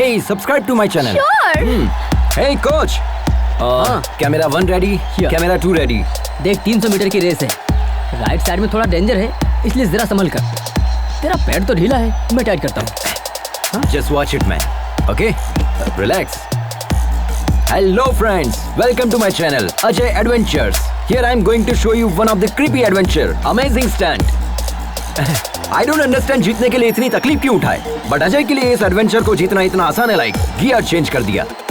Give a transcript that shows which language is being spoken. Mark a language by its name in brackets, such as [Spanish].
[English] subscribe to my channel. Sure. Hey coach, camera 1 ready, camera 2 ready. [Hindi] देख 300 metre की race है, right side में थोड़ा डेंजर है, इसलिए जरा संभल कर। तेरा पैर तो ढीला है, मैं टाइट करता हूँ। [English] Just watch it, man. Okay, relax. Hello friends, welcome to my channel Ajay Adventures. Here I am going to show you one of the creepy adventure, amazing stunt. I don't understand [Hindi] जीतने के लिए इतनी तकलीफ क्यों उठाए, but Ajay के लिए इस एडवेंचर को जीतना इतना आसान है, लाइक गियर चेंज कर दिया.